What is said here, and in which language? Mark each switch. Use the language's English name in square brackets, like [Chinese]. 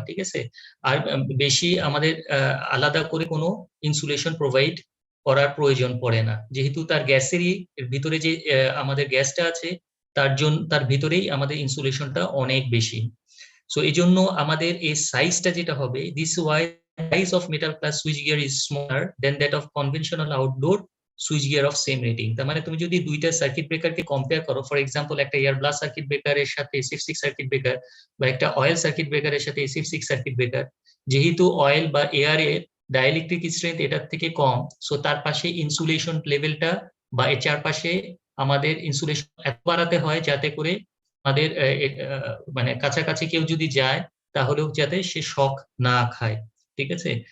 [Bangla] ঠিক আছে, আর বেশি আমাদের আলাদা করে কোনো ইনসুলেশন প্রোভাইড করার প্রয়োজন পড়ে না, যেহেতু তার গ্যাসেরই ভিতরে যে আমাদের গ্যাসটা আছে তার ভিতরেই আমাদের ইনসুলেশনটা অনেক বেশি। সো এই জন্য আমাদের এই সাইজটা যেটা হবে, [English] This why size of metal class switchgear is smaller than that of conventional outdoor switchgear of same rating. [Bangla] তার মানে তুমি যদি দুইটা সার্কিট ব্রেকারকে কম্পেয়ার করো, ফর এক্সাম্পল একটা এয়ার ব্লাস্ট সার্কিট ব্রেকারের সাথে SF6 সার্কিট ব্রেকার বা একটা অয়েল সার্কিট ব্রেকারের সাথে SF6 সার্কিট ব্রেকার, যেহেতু অয়েল বা এয়ারের ডাইইলেকট্রিক স্ট্রেংথ এটার থেকে কম, সো তার পাশে ইনসুলেশন লেভেলটা বা এর চারপাশে আমাদের ইনসুলেশন এত বাড়াতে হয় যাতে করে আমাদের মানে কাছাকাছি কেউ যদি যায় তাহলেও যাতে সে শক না খায়, ঠিক আছে।